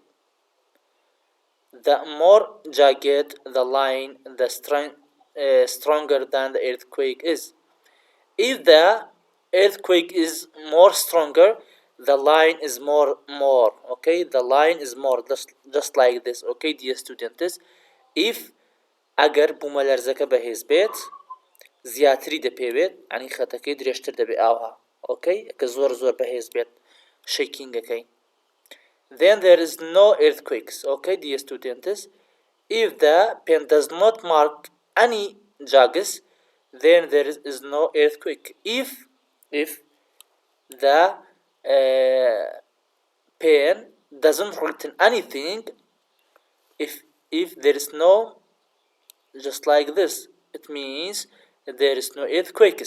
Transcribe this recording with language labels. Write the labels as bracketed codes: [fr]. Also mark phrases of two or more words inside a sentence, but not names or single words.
[en] The more jagged the line, the stronger than the earthquake is. If the earthquake is more stronger, the line is more. Okay, the line is more just like this. Okay, dear students, if [ckb] اگر بوومەلەرزەکە بەهێز بێت زیاتری دەپێوێت ئەنی خەتەکەی درێژتر دەبێ ئاوها ئۆکەی کە زۆر بەهێز بێت شەیکینگەکەی. [en] Then there is no earthquakes. Okay, dear students, if the pen does not mark any jaggeds, then there is no earthquake. If the pen doesn't written anything, if there is no, just like this, it means there is no earthquakes.